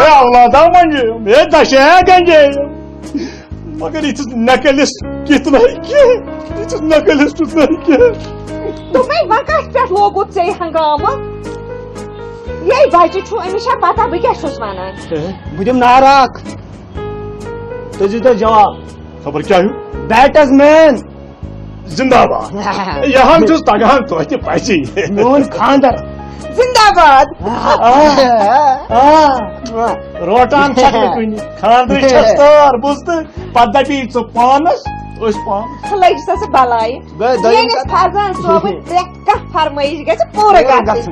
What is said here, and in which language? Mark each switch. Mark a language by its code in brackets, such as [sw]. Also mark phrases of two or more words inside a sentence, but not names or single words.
[ks] اے اولادہ منجیم اے دشے گنجیم مگر یِتھِس نکلس کِتھ نہٕ کینٛہہ یِتھِس نکلس تیُتھ نہٕ کینٛہہ دوٚپمَے وۄنۍ کتھ پٮ۪ٹھ لوگُت ژےٚ ہنگامہٕ یے بچہِ چھُ أمِس چھا پتہ بہٕ کیٛاہ چھُس ونان بہٕ دِمہٕ نعرٕ اکھ تُہۍ دِیٖتو جواب خبر کیٛاہ ہیوٗ بیٹس مین زندہ باد یہ ہم چھُس تگان توتہِ پزی میون خاندر زندہ باد روٹان چھکھ نہٕ کُنہِ خاندرٕچ چھس تار بوٗزتہٕ پتہٕ دپی ژٕ پانس أسۍ پانس لٔجِس ژٕ بلاے میٲنِس فرزان صٲبٕنۍ پرٛٮ۪تھ کانٛہہ فرمٲیش گژھِ پوٗرٕ گژھٕنۍ